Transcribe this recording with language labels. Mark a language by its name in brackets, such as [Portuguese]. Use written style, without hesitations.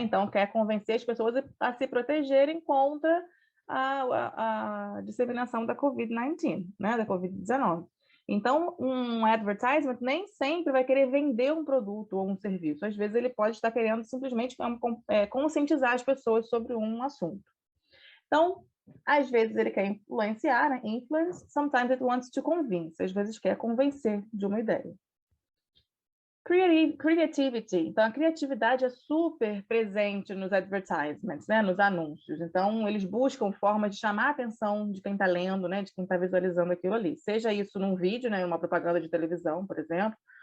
[Portuguese] Então, quer convencer as pessoas a se protegerem contra a disseminação da Covid-19, né? Da Covid-19. Então, um advertisement nem sempre vai querer vender um produto ou um serviço. Às vezes, ele pode estar querendo simplesmente conscientizar as pessoas sobre um assunto. Então, às vezes ele quer influenciar, né? [English] Influence, sometimes it wants to convince. [Portuguese] Às vezes quer convencer de uma ideia. Creativity. Então, a criatividade é super presente nos advertisements, né? Nos anúncios. Então, eles buscam formas de chamar a atenção de quem está lendo, né? De quem está visualizando aquilo ali. Seja isso num vídeo, né? Uma propaganda de televisão, por exemplo.